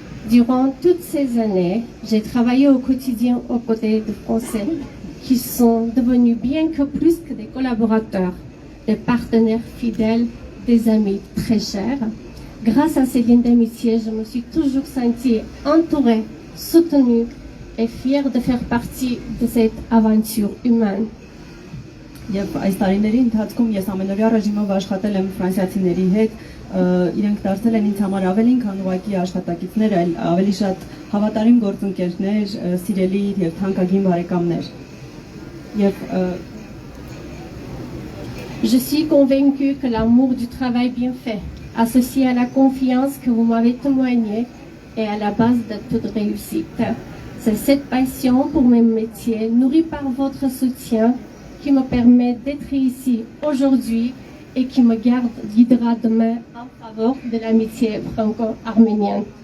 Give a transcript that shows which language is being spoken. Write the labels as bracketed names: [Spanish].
[French] Durant toutes ces années, j'ai travaillé au quotidien aux côtés de Français qui sont devenus bien que plus que des collaborateurs, des partenaires fidèles, des amis très chers. Grâce à ces liens d'amitié, je me suis toujours sentie entourée, soutenue et fière de faire partie de cette aventure humaine. [Armenian] Եվ այս տարիների ընթացքում ես ամենօրյա ռեժիմով աշխատել եմ ֆրանսիացիների հետ, իրենք դարձել են ինձ համար ավելին, քան ուղղակի աշխատակիցներ, այլ ավելի շատ հավատարիմ գործընկերներ, սիրելի եւ թանկագին բարեկամներ։ Եվ [French] Je suis convaincue que l'amour du travail bien fait, associé à la confiance que vous m'avez témoignée, est à la base de toute réussite. C'est cette passion pour mes métiers, nourrie par votre soutien, qui me permet d'être ici aujourd'hui et qui me guidera demain en faveur de l'amitié franco-arménienne.